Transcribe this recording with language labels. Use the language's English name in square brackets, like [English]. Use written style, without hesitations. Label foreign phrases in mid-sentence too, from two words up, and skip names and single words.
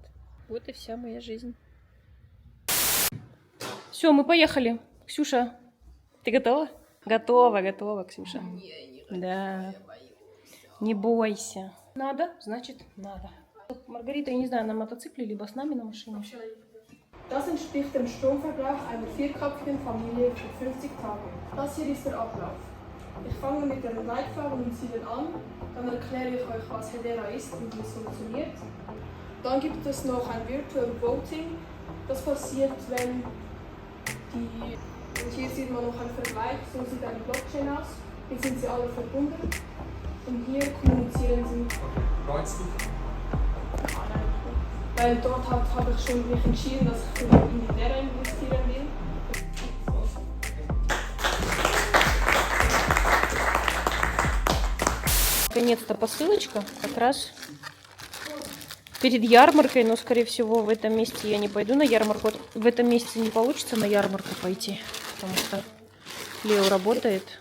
[Russian] Вот и вся моя жизнь. Все, мы поехали. Ксюша, ты готова? Готова, Ксюша. Да. Не бойся. Надо, значит, надо. Маргарита, я не знаю, на мотоцикле, либо с нами на машине. [German] Das entspricht dem Stromverbrauch einer vierköpfigen Familie für 50 Tage. Das hier ist der Ablauf. Ich fange mit den Leitfragen und Zielen an, dann erkläre ich euch, was Hedera ist und wie es funktioniert. Dann gibt es noch ein [English] Virtual Voting. [German] Das passiert, wenn die... Und hier sieht man noch einen Vergleich, so sieht eine Blockchain aus. Hier sind sie alle verbunden und hier kommunizieren sie. Weil dort habe ich schon mich entschieden, dass ich in die Lehre investieren will. [Russian] Наконец-то посылочка, как раз перед ярмаркой, но, скорее всего, в этом месте я не пойду на ярмарку. В этом месяце не получится на ярмарку пойти, потому что Лео работает.